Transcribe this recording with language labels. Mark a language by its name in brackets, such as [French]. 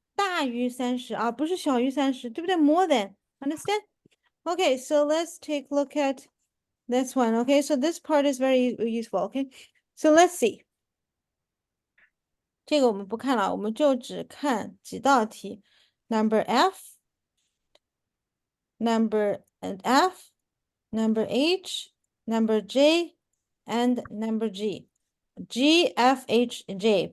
[Chinese] 大于30啊，不是小于30，对不对？ [English] More than. Understand? Okay, so let's take a look at this one. Okay, so this part is very useful. Okay, so let's see. [Chinese] 这个我们不看了，我们就只看几道题。 [English] Number F, number F, number H, number J, and number G. G, F, H, J.